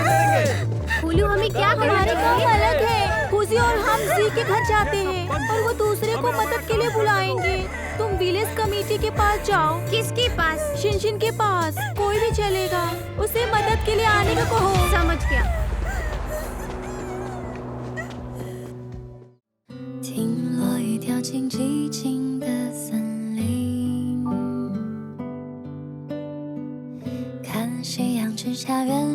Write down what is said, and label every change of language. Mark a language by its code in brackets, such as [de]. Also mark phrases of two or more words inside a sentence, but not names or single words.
[hi] हुलू, हमें क्या हमारे काम अलग है। खुशी और हम जी के घर जाते हैं और वो दूसरे को मदद के लिए बुलाएंगे। तुम [en] village committee [hi] के पास जाओ। किसके पास? शिनशिन के पास। कोई भी चलेगा, उसे मदद के लिए आने को कहो। समझ गया। [zh] 听落雨掉进寂静的森林，看夕阳之下远